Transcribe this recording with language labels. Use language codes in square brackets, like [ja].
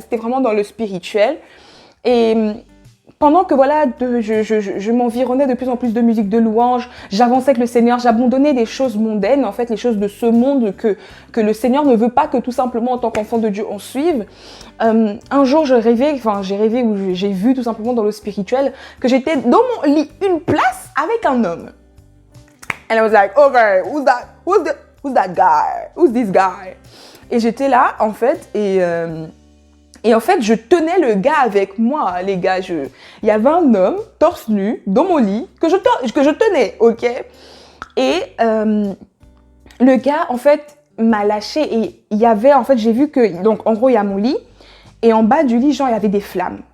[fr] C'était vraiment dans le spirituel. Et pendant que voilà, je m'environnais de plus en plus de musique de louange, j'avançais avec le Seigneur, j'abandonnais des choses mondaines, en fait, les choses de ce monde que le Seigneur ne veut pas que tout simplement en tant qu'enfant de Dieu on suive. Un jour, j'ai rêvé ou j'ai vu tout simplement dans le spirituel que j'étais dans mon lit, une place avec un homme. [en] And I was like, okay, who's that guy? Who's this guy? [fr] Et j'étais là, en fait, et en fait, je tenais le gars avec moi, les gars. Il y avait un homme, torse nu, dans mon lit, que je tenais, ok? Et le gars, en fait, m'a lâché et il y avait, en fait, j'ai vu que, donc, en gros, il y a mon lit et en bas du lit, genre, il y avait des flammes.